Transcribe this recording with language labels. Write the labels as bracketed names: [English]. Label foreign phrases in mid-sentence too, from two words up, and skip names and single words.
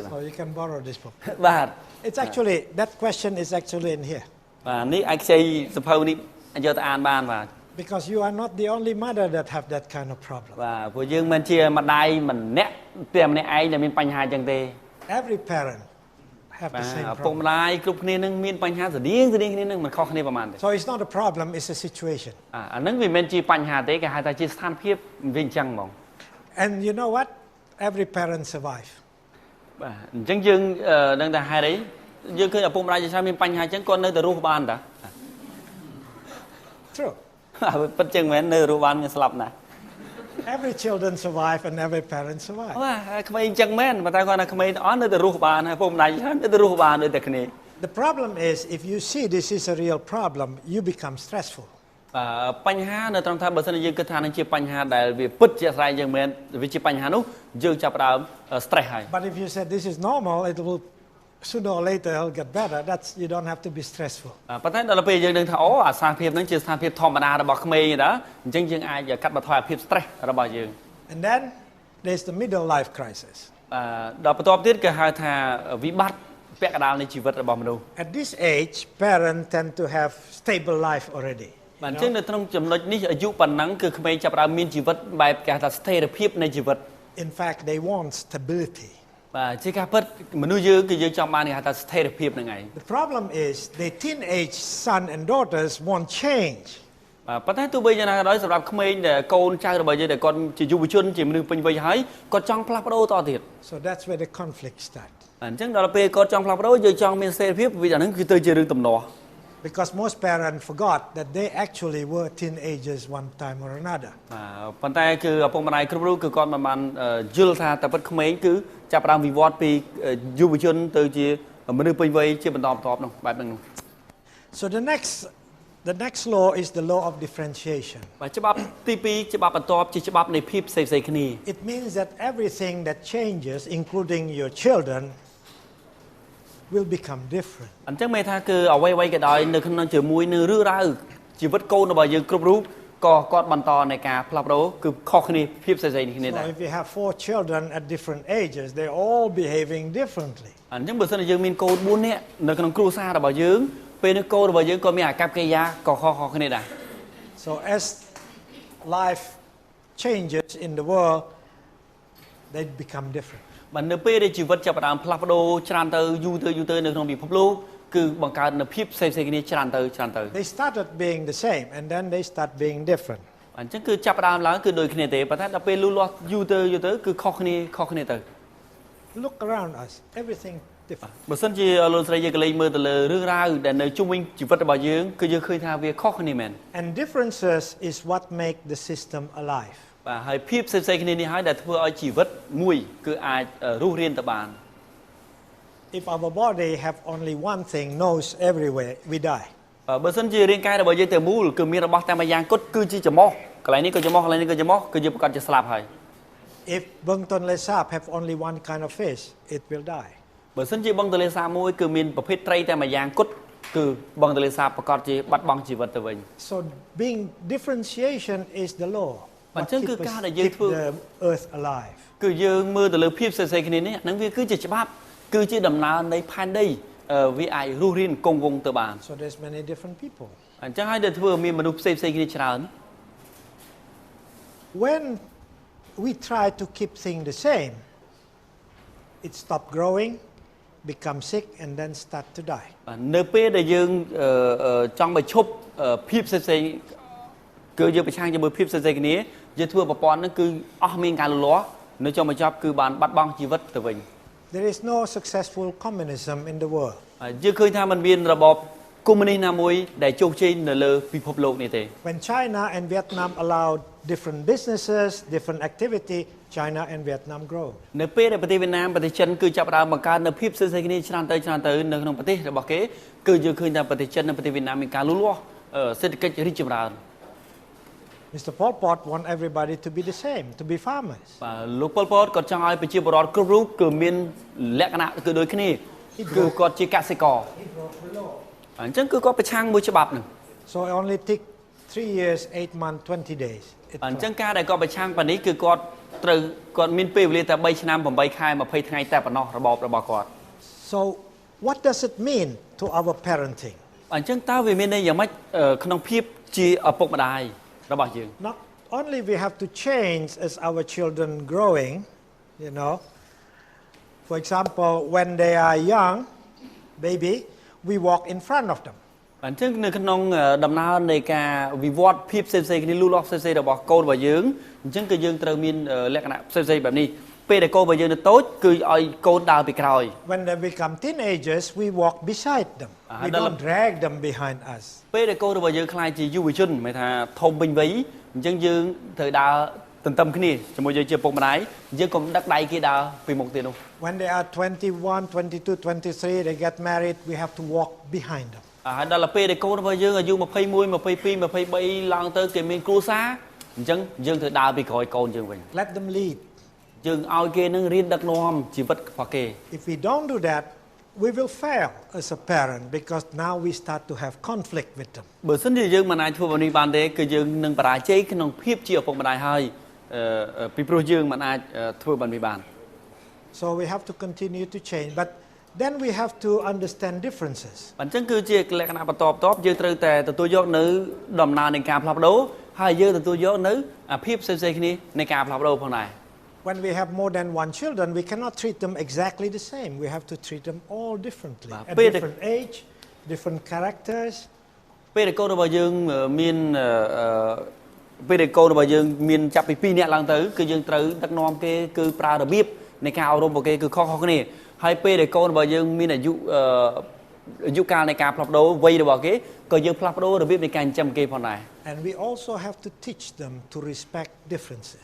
[English] So you can borrow this book. [Khmer] បាទ [English] It's actually, that question is actually in here. [Khmer] បាទនេះអាចខ្ចីសភៅនេះយកទៅអានបានបាទ [English] Because you are not the only mother that have that kind of problem. [Khmer] បាទព្រោះយើងមិនជាម្ដាយម្នាក់តែម្នាក់ឯងដែលមានបញ្ហាអញ្ចឹងទេ [English] Every parent have the same [Khmer] ពុក [English] problem. [Khmer] ម្ដាយគ្រប់គ្នានឹងមានបញ្ហាស្តៀងគ្នានឹងមិនខុសគ្នាប្រហែលទេ [English] So it's not a problem, it's a situation. [Khmer] អាហ្នឹងវាមិនជាបញ្ហាទេគេហៅថាជាស្ថានភាពវាអញ្ចឹងហ្មង [English] And you know what? Every parent survive. [Khmer] បាទអញ្ចឹងយើងនឹងតែហេតុអីយើងឃើញឪពុកម្ដាយជាច្រើនមានបញ្ហាអញ្ចឹងគាត់នៅតែរស់បានតា [English] True. [Khmer] ពិតចឹងមែននៅរស់បានមានស្លាប់ណាស់ [English] Every children survive and every parent survive. [Khmer] បាទក្មេងអញ្ចឹងមែនប៉ុន្តែគាត់ថាក្មេងទាំងអស់នៅតែរស់បានហើយឪពុកម្ដាយច្រើននៅតែរស់បានដូចតែគ្នា [English] The problem is if you see this is a real problem, you become stressful. [Khmer] បញ្ហានៅត្រង់ថាបើសិនជាយើងគិតថានឹងជាបញ្ហាដែលវាពិតជាស្រ័យយ៉ាងមែនវាជាបញ្ហានោះយើងចាប់ផ្ដើម stress ហើយ [English] But if you said this is normal, it will sooner or later it'll get better. That's you don't have to be stressful. [Khmer] ប៉ុន្តែដល់ពេលយើងដឹងថាអូអាស្ថានភាពហ្នឹងជាស្ថានភាពធម្មតារបស់ក្មេងតាអញ្ចឹងយើងអាចកាត់បន្ថយអាភាព stress របស់យើង [English] And then there's the middle life crisis. [Khmer] ដល់បន្ទាប់ទៀតគេហៅថាវិបត្តិពាក់កណ្ដាលនៃជីវិតរបស់មនុស្ស [English] At this age, parents tend to have stable life already. [Khmer] បាទអញ្ចឹងនៅក្នុងចំណុចនេះអាយុប៉ុណ្ណឹងគឺក្មេងចាប់ផ្ដើមមានជីវិតបែបគេហៅថាស្ថិរភាពនៃជីវិត [English] In fact, they want stability. [Khmer] បាទជាការពិតមនុស្សយើងគឺយើងចង់បានគេហៅថាស្ថិរភាពហ្នឹងឯង [English] The problem is the teenage son and daughters want change. [Khmer] ប៉ុន្តែទោះបីយ៉ាងណាក៏ដោយសម្រាប់ក្មេងដែលកូនចៅរបស់យើងដែលគាត់ជាយុវជនជាមនុស្សពេញវ័យហើយគាត់ចង់ផ្លាស់ប្ដូរតទៀត [English] So that's where the conflict starts. [Khmer] អញ្ចឹងដល់ពេលគាត់ចង់ផ្លាស់ប្ដូរយើងចង់មានស្ថិរភាពវាអាហ្នឹងគឺទៅជារឿងទំនាស់ [English] Because most parents forgot that they actually were teenagers one time or another. [Khmer] ប៉ុន្តែគឺឪពុកម្ដាយគ្រប់រូបគឺគាត់មិនបានយល់ថាតែពិតក្មេងគឺចាប់ផ្ដើមវិវត្តពីយុវជនទៅជាមនុស្សពេញវ័យជាបន្តបន្ទាប់នោះបែបហ្នឹង [English] So the next law is the law of differentiation. [Khmer] បាទច្បាប់ទី2ច្បាប់បន្ទាប់ជាច្បាប់នៃភាពផ្សេងៗគ្នា [English] It means that everything that changes, including your children, will become different. [Khmer] អញ្ចឹងមានថាគឺអ្វីៗក៏ដោយនៅក្នុងជាមួយនឹងរឿងរ៉ាវជីវិតកូនរបស់យើងគ្រប់រូបក៏គាត់បន្តនៃការផ្លាស់ប្ដូរគឺខុសគ្នាភាពផ្សេងៗគ្នាដែរ [English] So if you have 4 children at different ages, they're all behaving differently. [Khmer] អញ្ចឹងបើសិនជាយើងមានកូន4នាក់នៅក្នុងគ្រួសាររបស់យើងពេលនេះកូនរបស់យើងក៏មានអាកប្បកិរិយាក៏ខុសៗគ្នាដែរ [English] So as life changes in the world, they become different. [Khmer] បាទនៅពេលដែលជីវិតចាប់ផ្ដើមផ្លាស់ប្ដូរច្រើនទៅយូរទៅនៅក្នុងពិភពលោកគឺបង្កើតនូវភាពផ្សេងៗគ្នាច្រើនទៅ [English] They started being the same and then they start being different. [Khmer] អញ្ចឹងគឺចាប់ផ្ដើមឡើងគឺដូចគ្នាទេប៉ុន្តែដល់ពេលលូតលាស់យូរទៅគឺខុសគ្នាទៅ [English] Look around us, everything different. [Khmer] បើសិនជាលោកស្រីយើងក៏លេងមើលទៅលើរឿងរ៉ាវដែលនៅជុំវិញជីវិតរបស់យើងគឺយើងឃើញថាវាខុសគ្នាមែន [English] And differences is what make the system alive. [Khmer] បាទហើយភាពផ្សេងៗគ្នានេះហើយដែលធ្វើឲ្យជីវិតមួយគឺអាចរស់រានទៅបាន [English] If our body have only one thing, nose everywhere, we die. [Khmer] បើសិនជារាងកាយរបស់យើងតែមូលគឺមានរបស់តែមួយយ៉ាងគត់គឺជាច្រមុះកន្លែងនេះក៏ច្រមុះកន្លែងនេះក៏ច្រមុះគឺយើងប្រកាសជាស្លាប់ហើយ [English] If Bangton Lesap have only one kind of fish, it will die. [Khmer] បើសិនជាបឹងទន្លេសាបមួយគឺមានប្រភេទត្រីតែមួយយ៉ាងគត់គឺបឹងទន្លេសាបប្រកាសជាបាត់បង់ជីវិតទៅវិញ [English] So being differentiation is the law. [Khmer] អញ្ចឹងគឺការដែលយើងធ្វើ [English] the earth alive. [Khmer] គឺយើងមើលទៅលើភាពផ្សេងៗគ្នានេះហ្នឹងវាគឺជាច្បាប់គឺជាដំណើរនៃផែនដីវាអាចរស់រានគង់វង្សទៅបាន [English] So there's many different people. [Khmer] អញ្ចឹងហើយដែលធ្វើមានមនុស្សផ្សេងៗគ្នាច្រើន [English] when we try to keep things the same, it stop growing, become sick, and then start to die. [Khmer] នៅពេលដែលយើងចង់បញ្ឈប់ភាពផ្សេងៗគឺយើងប្រឆាំងជាមួយភាពផ្សេងៗគ្នាយើងធ្វើប្រព័ន្ធហ្នឹងគឺអស់មានការលូតលាស់នៅចុងបញ្ចប់គឺបានបាត់បង់ជីវិតទៅវិញ [English] There is no successful communism in the world. [Khmer] យើងឃើញថាมันមានរបបកុម្មុយនីសណាមួយដែលជោគជ័យនៅលើពិភពលោកនេះទេ [English] When China and Vietnam allowed different businesses, different activity, China and Vietnam grow. [Khmer] នៅពេលដែលប្រទេសវៀតណាមប្រទេសចិនគឺចាប់ផ្ដើមបង្កើតនៅភាពផ្សេងៗគ្នាច្រើនទៅនៅក្នុងប្រទេសរបស់គេគឺយើងឃើញថាប្រទេសចិននិងប្រទេសវៀតណាមមានការលូតលាស់សេដ្ឋកិច្ចរីកចម្រើន Mr. [English] Pol Pot want everybody to be the same, to be farmers. [Khmer] បាទលោក Pol Pot គាត់ចង់ឲ្យប្រជាពលរដ្ឋគ្រប់រូបគឺមានលក្ខណៈគឺដូចគ្នាគឺគាត់ជាកសិករអញ្ចឹងគឺគាត់ប្រឆាំងមួយច្បាប់ហ្នឹង [English] So it only take 3 years, 8 months, 20 days. [Khmer] អញ្ចឹងការដែលគាត់ប្រឆាំងប៉ានេះគឺគាត់មានពេលវេលាតែ3ឆ្នាំ8ខែ20ថ្ងៃតែប៉ុណ្ណោះរបបរបស់គាត់ [English] So what does it mean to our parenting? [Khmer] អញ្ចឹងតើវាមានន័យយ៉ាងម៉េចក្នុងភាពជាឪពុកម្ដាយរបស់យើង [English] Not only we have to change as our children growing, you know. For example, when they are young, baby, we walk in front of them. [Khmer] អញ្ចឹងនៅក្នុងដំណើរនៃការវិវត្តភាពផ្សេងៗគ្នាលូតលាស់ផ្សេងៗរបស់កូនរបស់យើងអញ្ចឹងគឺយើងត្រូវមានលក្ខណៈផ្សេងៗបែបនេះពេលដែលកូនរបស់យើងនៅតូចគឺឲ្យកូនដើរពីក្រោយ [English] When they become teenagers, we walk beside them. We don't drag them behind us. [Khmer] ពេលដែលកូនរបស់យើងខ្លាយជាយុវជនហៅថាធំពេញវ័យអញ្ចឹងយើងត្រូវដើរទន្ទឹមគ្នាជាមួយយើងជាពុកម្ដាយយើងកុំដឹកដៃគេដើរពីមុខទៀតនោះ [English] When they are 21, 22, 23, they get married, we have to walk behind them. [Khmer] ហើយដល់ពេលដែលកូនរបស់យើងអាយុ21, 22, 23ឡើងទៅគេមានគ្រួសារអញ្ចឹងយើងត្រូវដើរពីក្រោយកូនយើងវិញ [English] Let them lead. [Khmer] យើងឲ្យគេនឹងរៀនដឹកនាំជីវិតរបស់គេ [English] If we don't do that, we will fail as a parent because now we start to have conflict with them. [Khmer] បើសិនជាយើងមិនអាចធ្វើបែបនេះបានទេគឺយើងនឹងបរាជ័យក្នុងភាពជាឪពុកម្ដាយហើយពីព្រោះយើងមិនអាចធ្វើបែបនេះបាន [English] So we have to continue to change, but then we have to understand differences. [Khmer] អញ្ចឹងគឺជាលក្ខណៈបន្តយើងត្រូវតែទទួលយកនៅដំណើរនៃការផ្លាស់ប្ដូរហើយយើងទទួលយកនៅភាពផ្សេងៗគ្នានៃការផ្លាស់ប្ដូរផងដែរ [English] When we have more than one children, we cannot treat them exactly the same. We have to treat them all differently. At different age, different characters. [Khmer] ពេលដែលកូនរបស់យើងមានចាប់ពី2នាក់ឡើងទៅគឺយើងត្រូវដឹកនាំគេគឺប្រើរបៀបនៃការអប់រំរបស់គេគឺខុសៗគ្នាហើយពេលដែលកូនរបស់យើងមានអាយុកាលនៃការផ្លាស់ប្ដូរវ័យរបស់គេក៏យើងផ្លាស់ប្ដូររបៀបនៃការចិញ្ចឹមគេផងដែរ [English] And we also have to teach them to respect differences.